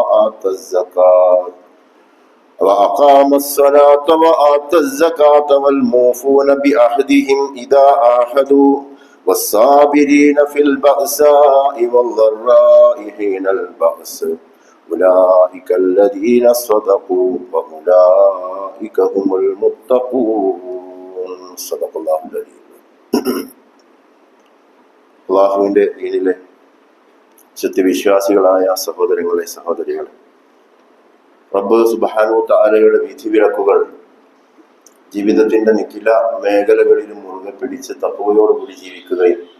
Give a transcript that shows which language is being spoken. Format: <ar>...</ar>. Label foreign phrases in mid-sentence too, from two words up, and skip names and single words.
<ar>وآتى الزكاة والموفون بعهدهم إذا عاهدوا والصابرين في البأساء والضراء حين البأس أولئك الذين صدقوا وأولئك هم المتقون صدق الله العظيم</ar> <ml>അല്ലാഹുവിന്റെ ദീനിലെ സത്യവിശ്വാസികളായ സഹോദരങ്ങളെ സഹോദരികളെ, റബ്ബ്</ml> <ar>سبحانه وتعالى</ar> <ml>വിധിവിലക്കുകൾ ജീവിതത്തിന്റെ നിഖില മേഖലകളിലും മുറുകെ പിടിച്ച് തഖ്വയോടുകൂടി ജീവിക്കുകയും</ml>